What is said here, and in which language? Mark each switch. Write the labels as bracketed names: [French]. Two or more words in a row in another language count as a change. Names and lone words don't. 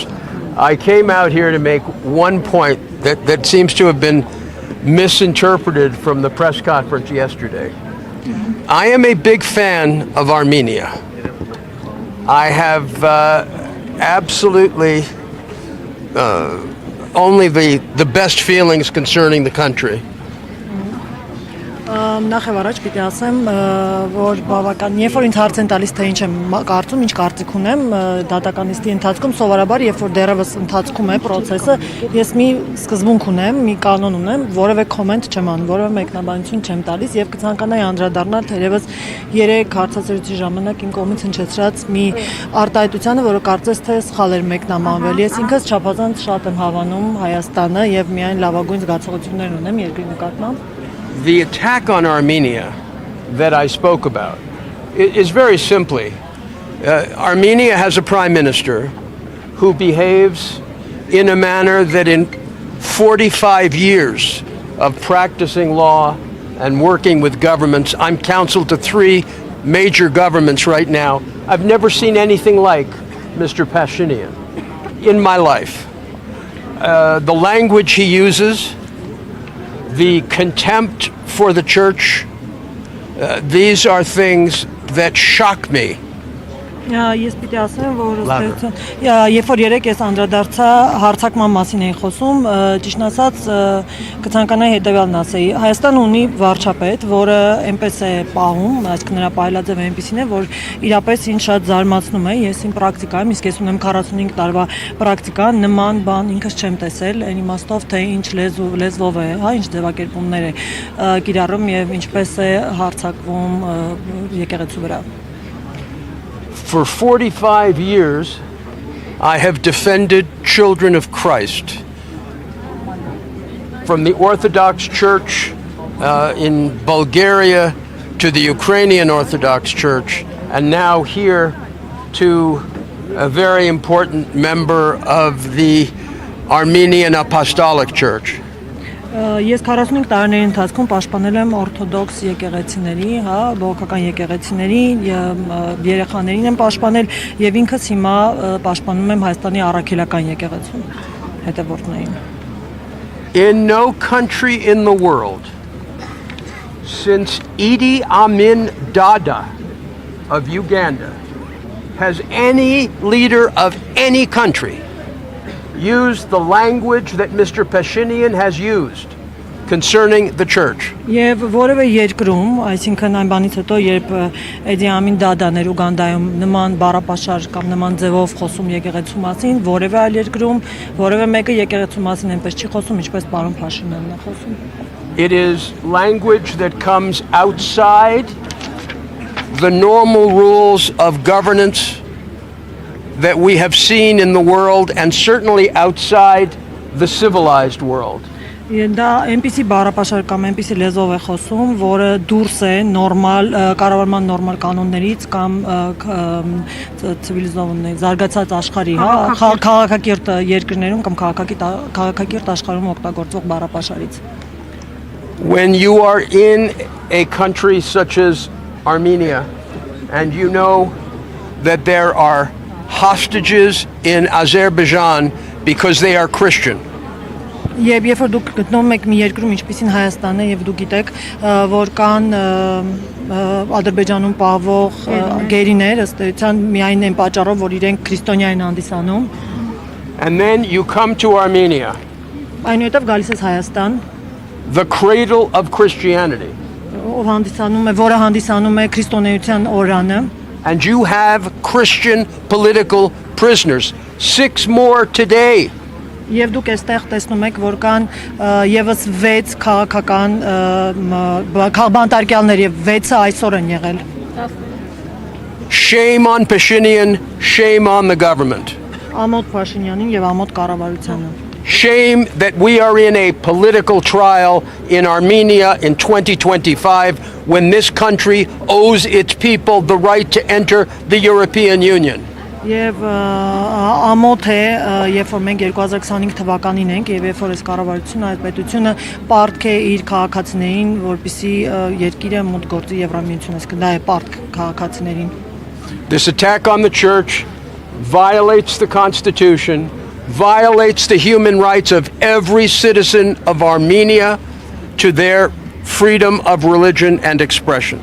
[English] I came out here to make one point that seems to have been misinterpreted from the press conference yesterday. I am a big fan of Armenia. I have absolutely only the best feelings concerning the country. [Armenian] Նախ եւ առաջ պիտի ասեմ, որ բավական, երբ որ ինձ հարց են տալիս, թե ինչ եմ կարծում, ինչ կարծիք ունեմ, դատականիստի ընթացքում սովորաբար, երբ որ դեռևս ընթացքում է process-ը, ես մի սկզբունք ունեմ, մի կանոն ունեմ, որևէ comment չեմ անում, որևէ մեկնաբանություն չեմ տալիս եւ կցանկանայի անդրադառնալ թերևս 3 հարցազրույցի ժամանակ իմ կողմից հնչեցրած մի արտահայտությանը, որը կարծես թե սխալ էր մեկնաբանվել։ Ես ինքս չափազանց շատ եմ հավանում Հայաստանը եւ միայն լավագույն զգացողություններ ունեմ երկրի նկատմամբ։ [English] The attack on Armenia that I spoke about is very simply, Armenia has a prime minister who behaves in a manner that in 45 years of practicing law and working with governments, I'm counsel to 3 major governments right now. I've never seen anything like Mr. Pashinyan in my life. The language he uses, the contempt for the church, these are things that shock me. [Armenian] Ես պիտի ասեմ, որ երբ որ երեք ես անդրադարձա հարցակման մասին էի խոսում, ճիշտ ասած կցանկանայի հետևյալն ասեի։ Հայաստանը ունի վարչապետ, որը այնպես է պահում, այսինքն նրա պայելաձևը այնպեսին է, որ իրապես ինձ շատ զարմացնում է։ Ես իմ պրակտիկայում, իսկ ես ունեմ 45 տարվա պրակտիկա, նման բան ինքս չեմ տեսել, այն իմաստով, թե ինչ լեզվով է, հա, ինչ ձևակերպումներ է կիրառում եւ ինչպես է հարձակվում եկեղեցու վրա։ [English] For 45 years, I have defended children of Christ. From the Orthodox Church in Bulgaria to the Ukrainian Orthodox Church, and now here to a very important member of the Armenian Apostolic Church. [Armenian] Ես 45 տարիների ընթացքում պաշտպանել եմ օրթոդոքս եկեղեցիների, հա, բողոքական եկեղեցիների, երեխաներին եմ պաշտպանել եւ ինքս հիմա պաշտպանում եմ Հայաստանի առաքելական եկեղեցուն հետևորդներին։ [English] In no country in the world since Idi Amin Dada of Uganda has any leader of any country used the language that Mr. Pashinyan has used concerning the church. [Armenian] Եվ որևէ երկրում, այսինքն այն բանից հետո, երբ Էդի Ամին Դադան էր Ուգանդայում նման բառապաշար կամ նման ձևով խոսում եկեղեցու մասին, որևէ այլ երկրում, որևէ մեկը եկեղեցու մասին այնպես չի խոսում, ինչպես պարոն Փաշինյանն է խոսում։ [English] It is language that comes outside the normal rules of governance that we have seen in the world and certainly outside the civilized world. [Armenian] Դա այնպիսի բառապաշար կամ այնպիսի լեզվով է խոսում, որը դուրս է նորմալ կառավարման նորմալ կանոններից կամ ցիվիլիզованный զարգացած աշխարհի, հա, քաղաքակիրթ երկրներում կամ քաղաքակիրթ աշխարհում օգտագործող բառապաշարից։ [English] When you are in a country such as Armenia and you know that there are hostages in Azerbaijan because they are Christian. [Armenian] Երբ որ դուք գտնվում եք մի երկրում ինչպիսին Հայաստանը եւ դուք գիտեք, որ կան Ադրբեջանում պահվող գերիներ, ըստ էության միայն այն պատճառով, որ իրենք քրիստոնյա են հանդիսանում. [English] And then you come to Armenia. [Armenian] Այնուհետև գալիս ես Հայաստան. [English] The cradle of Christianity. [Armenian] Ով հանդիսանում է, որը հանդիսանում է քրիստոնեության օրրանը. [English] And you have Christian political prisoners, 6 more today. [Armenian] Եվ դուք այստեղ տեսնում եք, որ կան եւս 6 քաղաքական բանտարկյալներ եւ 6-ը այսօր են եղել [English] Shame on Pashinyan, shame on the government. [Armenian] Ամոթ Փաշինյանին եւ ամոթ կառավարությանը։ [English] Shame that we are in a political trial in Armenia in 2025 when this country owes its people the right to enter the European Union. [Armenian] Եվ ամոթ է, երբ որ մենք 2025 թվականին ենք եւ երբ որ այս կառավարությունը, այդ պետությունը պարտք է իր քաղաքացիներին, որպեսզի երկիրը մուտք գործի Եվրամիություն, այսինքն դա է պարտք քաղաքացիներին։ [English] This attack on the church violates the Constitution, violates the human rights of every citizen of Armenia to their freedom of religion and expression.